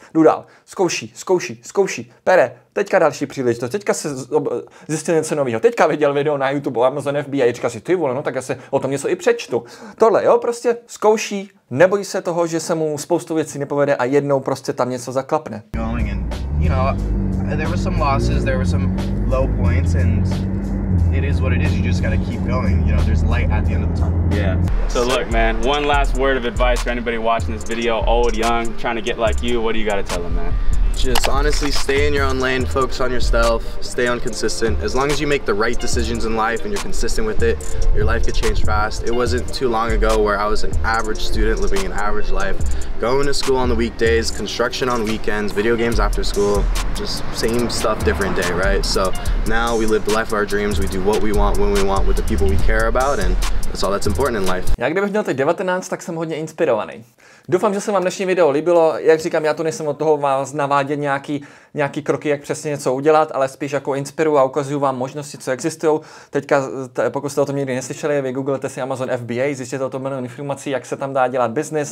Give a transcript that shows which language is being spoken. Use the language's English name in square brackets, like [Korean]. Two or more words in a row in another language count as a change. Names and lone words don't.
[Czech] Jdu dál. Zkouší. Pere, teďka další příležitost. Teďka se zjistil něco nového. Teďka viděl video na YouTube, Amazon FBA, a říká si, ty vole, no tak já se o tom něco i přečtu. Tohle, jo, prostě zkouší, nebojí se toho, že se mu spoustu věcí nepovede a jednou prostě tam něco zaklapne. [English] You know, there were some losses, there were some low points, and it is what it is. You just gotta keep going. You know, there's light at the end of the tunnel. Yeah. So look, man, one last word of advice for anybody watching this video, old, young, trying to get like you. What do you gotta tell them, man? Just honestly stay in your own lane, focus on yourself, stay on consistent. As long as you make the right decisions in life and you're consistent with it, your life could change fast. It wasn't too long ago where I was an average student living an average life, going to school on the weekdays, construction on weekends, video games after school, just same stuff, different day, right? So now we live the life of our dreams, we do what we want, when we want, with the people we care about, and that's all that's important in life. [Czech] Já kdybych měl teď 19, tak jsem hodně inspirovaný. Doufám, že se vám dnešní video líbilo. Jak říkám, já tu nejsem od toho vás navádět nějaký kroky, jak přesně něco udělat, ale spíš jako inspiruju a ukazuju vám možnosti, co existují. Teďka, pokud jste o tom nikdy neslyšeli, vygooglete si Amazon FBA, zjistěte o tom milion informací, jak se tam dá dělat biznis.